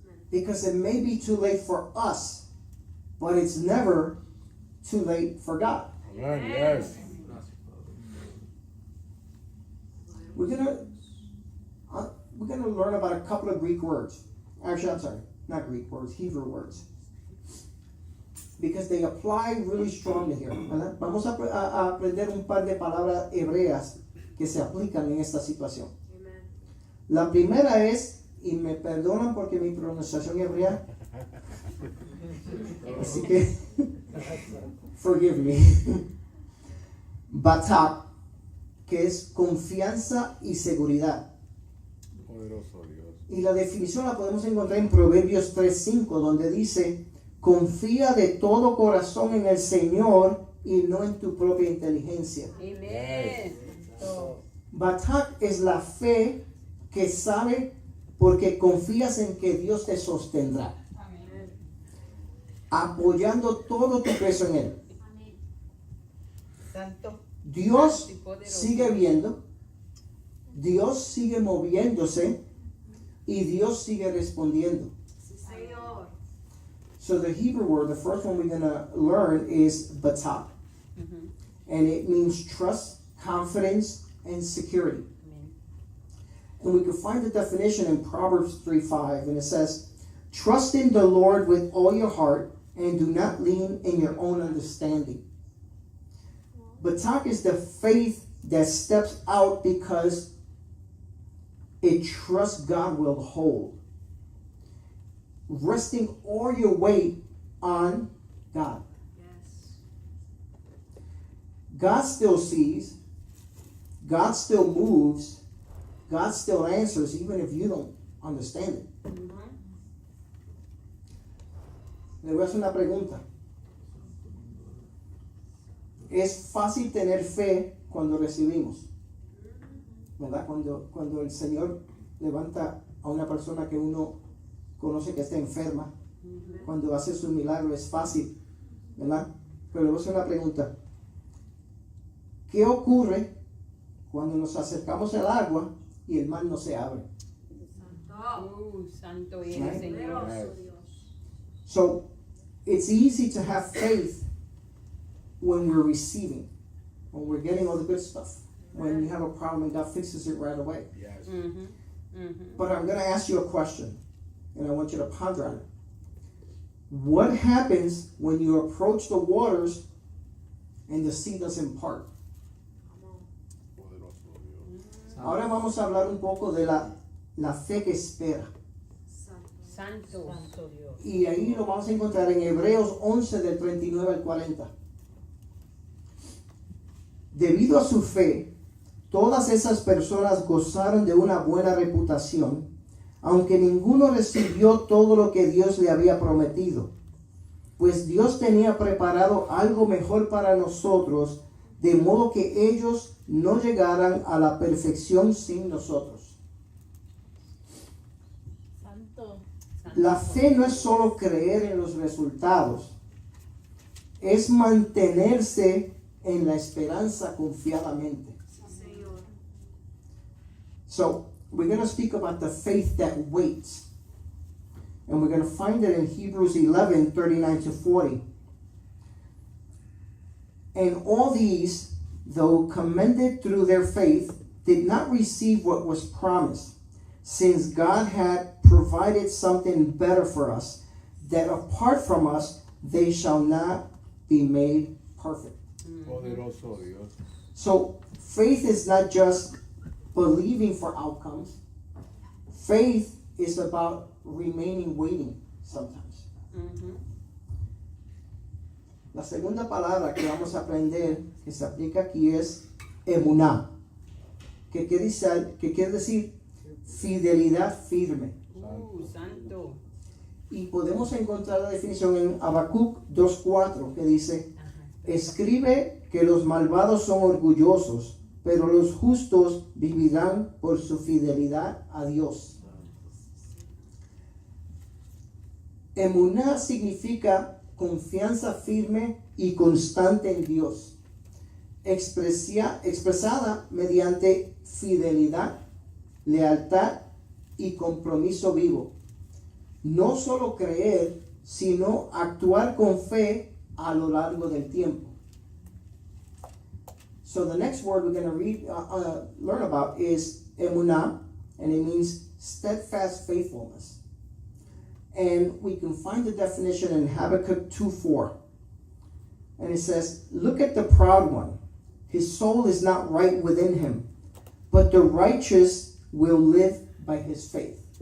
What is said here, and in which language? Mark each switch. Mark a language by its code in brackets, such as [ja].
[en] Because it may be too late for us, but it's never too late for God. Amen. Yes. We're gonna learn about a couple of Greek words. Actually, I'm sorry, not Greek words, Hebrew words. Because they apply really strongly here. [es] ¿Verdad? Vamos a aprender un par de palabras hebreas que se aplican en esta situación. La primera es, y me perdonan porque mi pronunciación hebrea, así que, [en] forgive me. [es] Batak, que es confianza y seguridad. Poderoso Dios. Y la definición la podemos encontrar en Proverbios 3:5, donde dice, confía de todo corazón en el Señor y no en tu propia inteligencia. Amen. Batak es la fe que sabe porque confías en que Dios te sostendrá. Apoyando todo tu peso en Él. Santo. Dios Y poderoso. sigue viendo, Dios sigue moviéndose y Dios sigue respondiendo. [en] So the Hebrew word, the first one we're going to learn is batak. And it means trust, confidence, and security. Amen. And we can find the definition in Proverbs 3:5, and it says, trust in the Lord with all your heart and do not lean in your own understanding. Batak is the faith that steps out because it trusts God will hold. Resting all your weight on God. God still sees, God still moves, God still answers, even if you don't understand it. [es] Le voy a hacer una pregunta. Es fácil tener fe cuando recibimos, ¿verdad? Cuando el Señor levanta a una persona que uno conoce que está enferma, cuando hace su milagro es fácil, ¿verdad? Pero le voy a hacer una pregunta. ¿Qué ocurre cuando nos acercamos al agua y el mar no se abre? Santo es el [en] Right? [es] Señor. [en] So, it's easy to have faith when we're receiving, when we're getting all the good stuff. When you have a problem and God fixes it right away. Yes. But I'm going to ask you a question, and I want you to ponder on it. What happens when you approach the waters and the sea doesn't part? [es] Poderoso Dios. Ahora vamos a hablar un poco de la fe que espera. Santo. Santo Dios. Y ahí lo vamos a encontrar en Hebreos 11 del 39 al 40. Debido a su fe, todas esas personas gozaron de una buena reputación, aunque ninguno recibió todo lo que Dios le había prometido. Pues Dios tenía preparado algo mejor para nosotros, de modo que ellos no llegaran a la perfección sin nosotros. Santo. La fe no es solo creer en los resultados, es mantenerse en la esperanza confiadamente. [en] So, we're going to speak about the faith that waits. And we're going to find it in Hebrews 11, 39 to 40. And all these, though commended through their faith, did not receive what was promised, since God had provided something better for us, that apart from us, they shall not be made perfect. Poderoso Dios. So, faith is not just believing for outcomes. Faith is about remaining waiting sometimes. [es] La segunda palabra que vamos a aprender que se aplica aquí es emuná, que quiere decir fidelidad firme. Santo. Y podemos encontrar la definición en Habacuc 2:4 que dice, escribe que los malvados son orgullosos, pero los justos vivirán por su fidelidad a Dios. Emuná significa confianza firme y constante en Dios, expresada mediante fidelidad, lealtad y compromiso vivo. No solo creer, sino actuar con fe a lo largo del tiempo. [en] So the next word we're going to learn about is emunah, and it means steadfast faithfulness. And we can find the definition in Habakkuk 2:4. And it says, "Look at the proud one. His soul is not right within him, but the righteous will live by his faith."